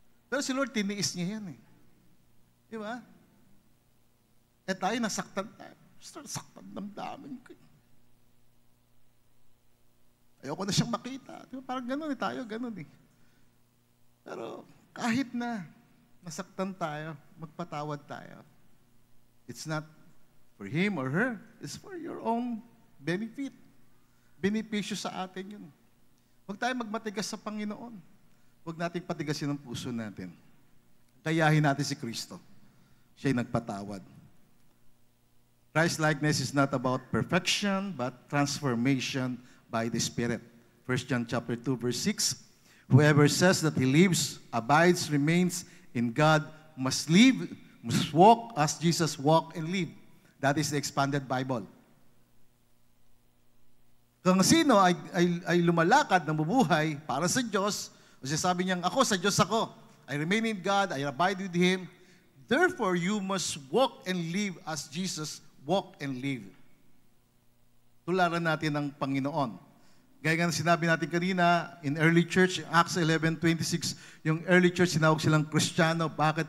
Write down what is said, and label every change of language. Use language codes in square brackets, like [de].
[tl] Pero si Lord, tiniis niya yan eh. Di ba? Tayo, nasaktan tayo. Saktan damdamin ko. Ayoko na siyang makita. Di ba? Parang ganun tayo, ganun eh. Pero kahit na nasaktan tayo, magpatawad tayo. [en] It's not for him or her. It's for your own benefit. [tl] Benepisyo sa atin yun. Huwag tayo magmatigas sa Panginoon. Huwag natin patigasin ang puso natin. Kayahin natin si Kristo. Siya'y nagpatawad. [en] Christ-likeness is not about perfection, but transformation by the Spirit. 1 John chapter 2, verse 6. Whoever says that he lives, abides, remains in God must live, must walk as Jesus walked and lived. That is the expanded Bible. [tl] Kung sino ay lumalakad, nabubuhay para sa Diyos, kasi sabi niya, ako sa Diyos ako. [en] I remain in God, I abide with Him. Therefore, you must walk and live as Jesus walked and lived. [tl] Tularan natin ng Panginoon. Gaya nga sinabi natin kanina, [en] in early church, [tl] Acts 11:26, yung early church, sinawag silang Kristiyano. Bakit?